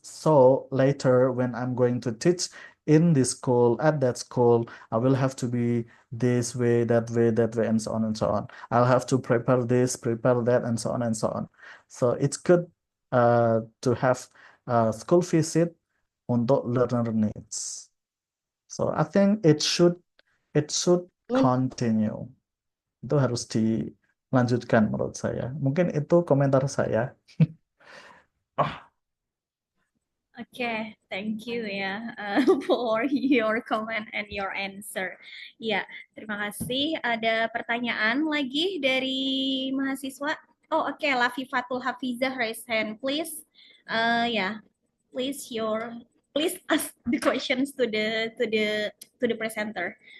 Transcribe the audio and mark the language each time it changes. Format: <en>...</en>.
<en>So later when I'm going to teach in this school, at that school, I will have to be this way, and so on and so on. I'll have to prepare this, prepare that, and so on and so on. So it's good to have a school visit untuk learner needs. So I think it should continue.</en> <id>Itu harus dilanjutkan menurut saya. Mungkin itu komentar saya.</id> <en>Okay, thank you ya for your comment and your answer.</en> <id>Ya, terima kasih. Ada pertanyaan lagi dari mahasiswa?</id> <en>Oh, oke, Lafifatul Hafizah raise hand, please. Ya, please ask the questions to the presenter.</en>